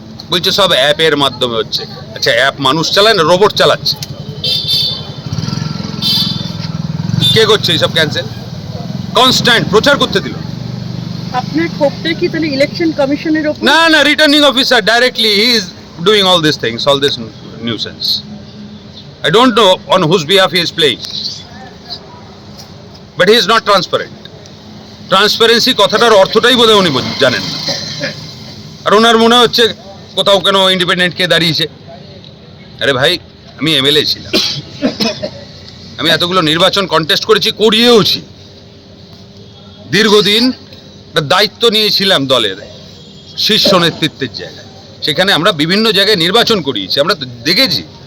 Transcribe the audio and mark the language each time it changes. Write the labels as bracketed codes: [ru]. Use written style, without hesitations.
[bn] বলছে সব অ্যাপের মাধ্যমে হচ্ছে। আচ্ছা, অ্যাপ মানুষ চালায় না রোবট চালাচ্ছে? কে করছে এইসব ক্যান্সেল? কনস্ট্যান্ট প্রচার করতে দিল আপনার ক্ষোভটা কি তাহলে ইলেকশন কমিশনের ওপর? না, না, [en] Returning officer directly he is doing all this things, all this nuisance. I don't know on whose behalf he is playing, but he is not transparent. [bn] Transparency কথাটার অর্থটাই বোধহয় উনি জানেন না, আর ওনার মনে হচ্ছে কোথাও কেন ইন্ডিপেন্ডেন্ট কে দাঁড়িয়েছে। আরে ভাই, আমি এমএলএ ছিলাম, আমি এতগুলো নির্বাচন কন্টেস্ট করেছি, করিয়েওছি, দীর্ঘদিন দায়িত্ব নিয়েছিলাম দলের শীর্ষ নেতৃত্বের জায়গায়, সেখানে আমরা বিভিন্ন জায়গায় নির্বাচন করিয়েছি, আমরা তো দেখেছি।